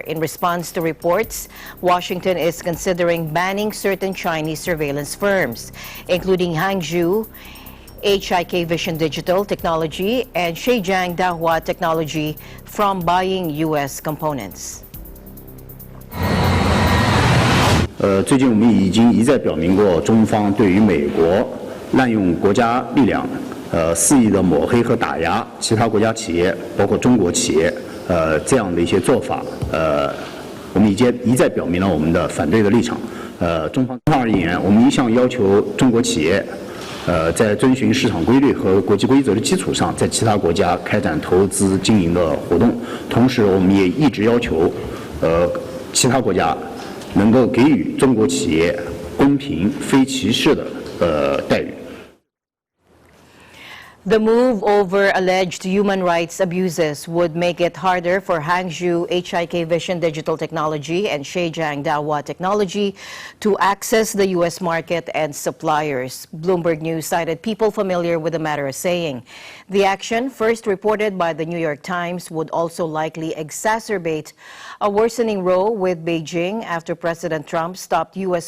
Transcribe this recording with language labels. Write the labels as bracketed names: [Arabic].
[English] In response to reports, Washington is considering banning certain Chinese surveillance firms, including Hangzhou, HIK Vision Digital Technology, and Zhejiang Dahua Technology from buying U.S. components. [Chinese] 最近我们已经一再表明过，中方对于美国滥用国家力量。肆意的抹黑和打压其他国家企业，包括中国企业，这样的一些做法，我们已经一再表明了我们的反对的立场。中方而言，我们一向要求中国企业，在遵循市场规律和国际规则的基础上，在其他国家开展投资经营的活动。同时，我们也一直要求，其他国家能够给予中国企业公平、非歧视的待遇。 [English] The move over alleged human rights abuses would make it harder for Hangzhou HIK Vision Digital Technology and Zhejiang Dahua Technology to access the U.S. market and suppliers. Bloomberg News cited people familiar with the matter as saying the action, first reported by the New York Times, would also likely exacerbate a worsening row with Beijing after President Trump stopped U.S.